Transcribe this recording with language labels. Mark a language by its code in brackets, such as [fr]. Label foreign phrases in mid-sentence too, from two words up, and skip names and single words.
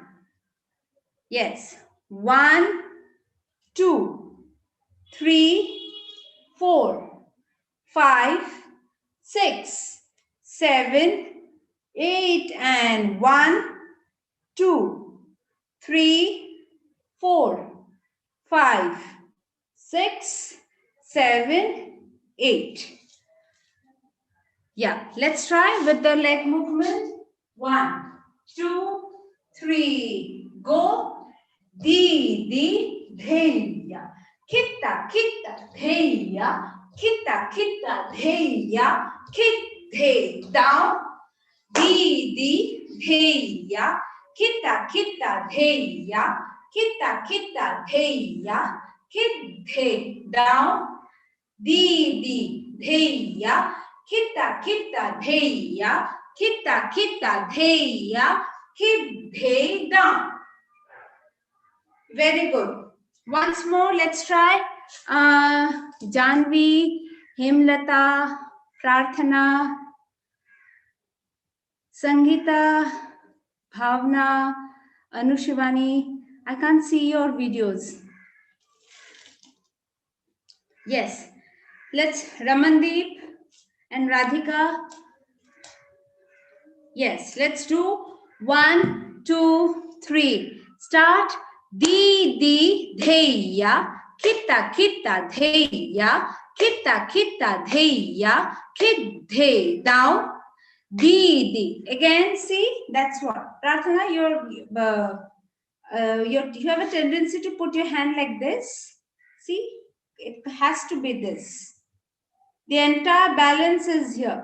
[en] Yes. 1, 2, 3, 4, 5, 6, 7, 8, and 1, 2, 3, 4, 5, 6, 7, 8. Yeah, let's try with the leg movement. 1, 2, 3, go. Di, dheya. Kitta, dheya. Kitta, dheya. Kit, the, down. Di, dheya. Kitta, dheya. Kitta, dheya. Kit, the, down. Di, dheya. Kitta, dheya. Kitta, dheya. Kit, the, down. Very good. Once more, let's try. Janvi, Himlata, Prarthana, Sangeeta, Bhavna, Anushivani. I can't see your videos. Yes. Let's Ramandeep and Radhika. Yes. Let's do 1, 2, 3. Start. Di, dheya. Kitta kitta dheya. Kitta kitta dheya. Kid dhe. Down. Di. Again, see, that's what. Pratana, you have a tendency to put your hand like this. See, it has to be this. The entire balance is here.